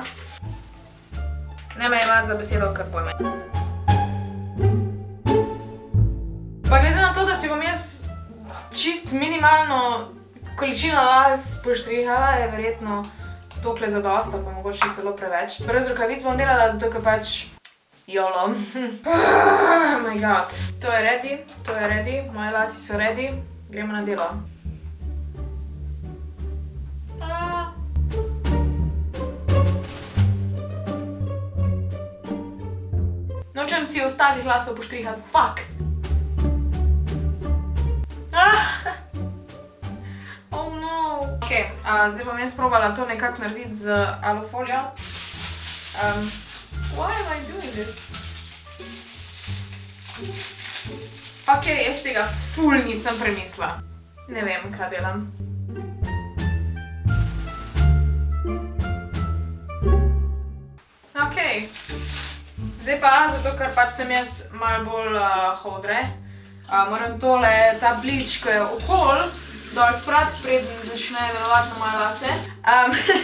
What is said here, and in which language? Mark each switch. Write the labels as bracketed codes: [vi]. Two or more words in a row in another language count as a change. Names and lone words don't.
[sl] Ne me imati za besedo, kar pojme. Pa glede na to, da si bom jaz čist minimalno količino las poštrihala, je verjetno tokle zadosta, pa mogoče celo preveč. Brez rokavic bom delala, zato ker pač YOLO. [en] Oh my god. [sl] To je ready, moje lasi so ready, gremo na delo. Nočem si ostalih lasov poštrihati, fuck! [en] Oh no! [sl] Zdaj bom jaz probala to nekako narediti z alufolijo. [en] Why am I doing this? [sl] Jaz tega ful nisem premislila. Ne vem, kaj delam. Zdaj pa, zato ker pač sem jaz malo bolj hodre, moram tole, ta Bleach, ko je okol, dol sprati, preden začne delovati na moje lase.